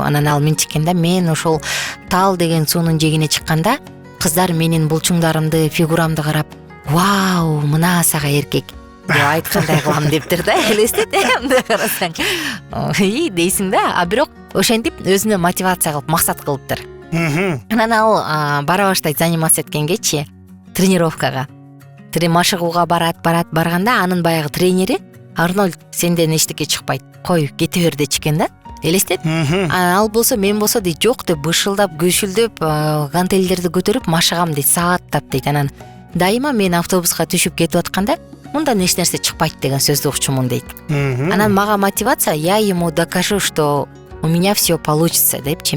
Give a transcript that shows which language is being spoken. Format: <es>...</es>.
<ky>Анан ал минтиккенде мен ошол тал деген суунун жээгине чыкканда кыздар менин булчуңдарымды, фигурамды карап, "Вау, мына сага эркек" деп айткандай кылам дептир да. Элестет, мындай карасаң. Дейсиң да. А бирок ошентип өзүнө мотивация кылып, максат кылыптыр. Анан ал бара баштайт</ky> <ru>заниматься</ru> <ky>эткенгечи, тренировкага. Машыгууга барганда анын баягы тренери: "Арнольд, сенден эчтеке чыкпайт. Кой, кете бер" дечкен да. Элестет. Ал болсо мен болсо дейт, "Жок" деп бышылдап, көшүлдөп, гантелдерди көтөрүп машыгам дейт, сааттап дейт. Анан дайыма мен автобуска түшүп кетип атканда мындан эч нерсе чыкпайт деген сөздү укчумун дейт. Анан мага мотивация:</ky> <ru>"Я ему докажу, что у меня все получится"</ru> <ky>депчи.</ky>